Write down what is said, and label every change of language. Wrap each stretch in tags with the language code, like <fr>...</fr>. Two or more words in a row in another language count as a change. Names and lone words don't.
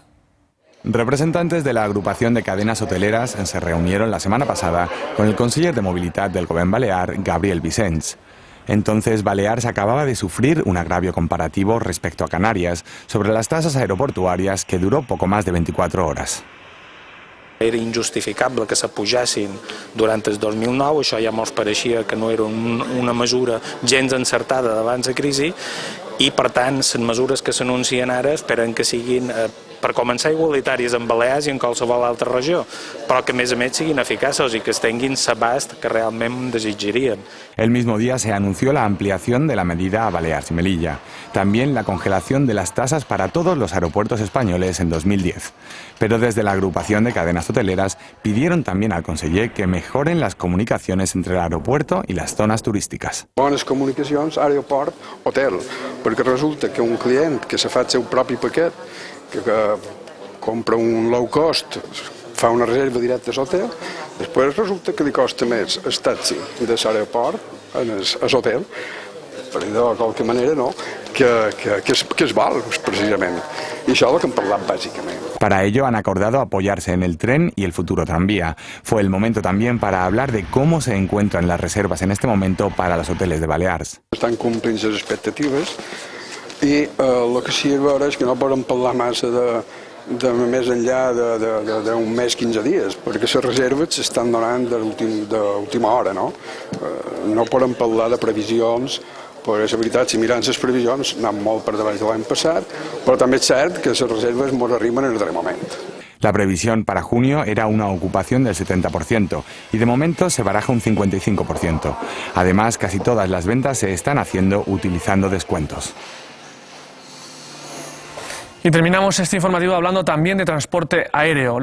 <es>Representantes de la agrupación de cadenas hoteleras se reunieron la semana pasada con el conseller de Movilidad del Govern Balear, Gabriel Vicens. Entonces, Baleares acababa de sufrir un agravio comparativo respecto a Canarias sobre las tasas aeroportuàries que duró poco más de 24 horas.</es> <ca>Era injustificable que s'apugessin durant el 2009, això ja ens pareixia que no era una mesura gens encertada d'abans de crisi i, per tant, les mesures que s'anuncien ara esperen que siguin, per començar, igualitàries en Balears i en qualsevol altra regió, però que a més siguin eficaces i que es tinguin l'abast que realment desitjaríem.</ca> <es>El mismo día se anunció la ampliación de la medida a Baleares y Melilla. También la congelación de las tasas para todos los aeropuertos españoles en 2010. Pero desde la agrupación de cadenas hoteleras pidieron también al conseller que mejoren las comunicaciones entre el aeropuerto y las zonas turísticas.</es> <ca>Bones comunicacions, aeroport, hotel, perquè resulta que un client que se fa el seu propi paquet, que compra un</ca> <en>low cost,</en> <ca>fa una reserva directa a l'hotel, després resulta que li costa més el taxi de l'aeroport a l'hotel, per dir-ho de qualque manera, no? que es val, precisament. I això és el que hem parlat, bàsicament.</ca> <es>Para ello han acordado apoyarse en el tren y el futuro tranvía. Fue el momento también para hablar de cómo se encuentran las reservas en este momento para los hoteles de Balears.</es> <ca>Estan complint les expectatives i el que sí és veure és que no podem parlar massa de més enllà d'un mes, 15 dies, perquè les reserves s'estan donant d'última hora, no? No podem parlar de previsions, perquè la veritat, si mirant les previsions, anem molt per davant de l'any passat, però també és cert que les reserves ens arriben en el darrer moment.</ca> <es>La previsión para junio era una ocupación del 70% y de momento se baraja un 55%. Además, casi todas las ventas se están haciendo utilizando descuentos. Y terminamos este informativo hablando también de transporte aéreo.</es>